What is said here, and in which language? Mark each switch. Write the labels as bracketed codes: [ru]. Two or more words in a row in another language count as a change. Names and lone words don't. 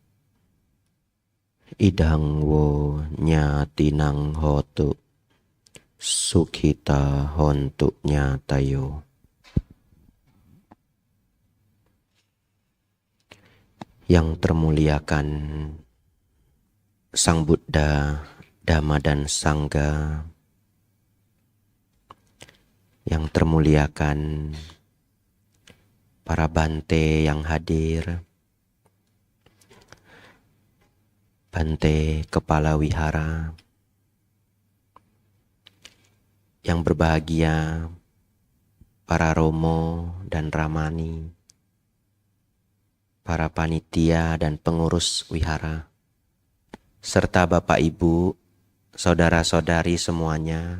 [pi] Idang wo nyatinang hotu sukhita hontu nyatayo. [id] Yang termuliakan Sang Buddha, Dhamma dan Sangha. Yang termuliakan para bante yang hadir, bante kepala wihara, yang berbahagia para romo dan ramani, para panitia dan pengurus wihara, serta Bapak Ibu, saudara-saudari semuanya.